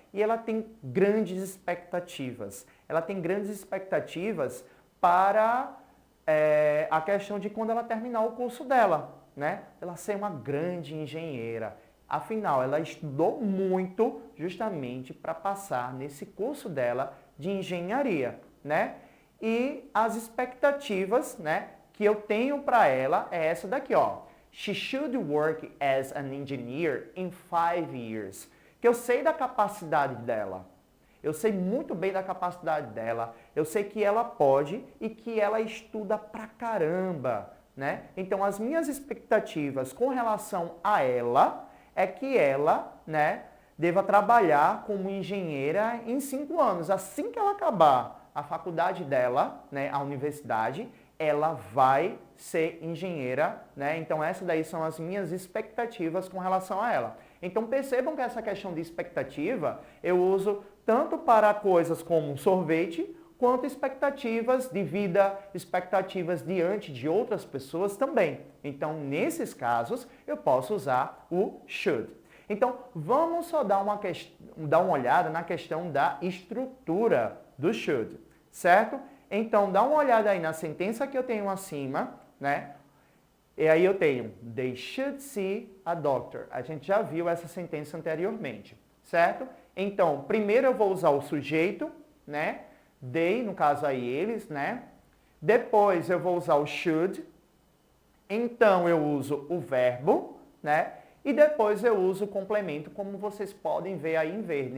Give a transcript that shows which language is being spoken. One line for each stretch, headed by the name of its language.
Portuguese: E ela tem grandes expectativas. Ela tem grandes expectativas para a questão de quando ela terminar o curso dela, né? Ela ser uma grande engenheira. Afinal, ela estudou muito justamente para passar nesse curso dela de engenharia, né? E as expectativas, né, que eu tenho para ela é essa daqui, ó.
English: She should work as an engineer in 5 years.
Portuguese: Que eu sei da capacidade dela. Eu sei muito bem da capacidade dela. Eu sei que ela pode e que ela estuda pra caramba, né? Então, as minhas expectativas com relação a ela é que ela, né, deva trabalhar como engenheira em 5 anos. Assim que ela acabar a faculdade dela, né, a universidade, ela vai ser engenheira, né? Então essas daí são as minhas expectativas com relação a ela. Então percebam que essa questão de expectativa eu uso tanto para coisas como sorvete, quanto expectativas de vida, expectativas diante de outras pessoas também. Então nesses casos eu posso usar o should. Então vamos só dar uma olhada na questão da estrutura do should, certo? Então, dá uma olhada aí na sentença que eu tenho acima, né? E aí eu tenho,
English: they should see a doctor.
Portuguese: A gente já viu essa sentença anteriormente, certo? Então, primeiro eu vou usar o sujeito, né? They, no caso aí eles, né? Depois eu vou usar o should. Então, eu uso o verbo, né? E depois eu uso o complemento, como vocês podem ver aí em verde.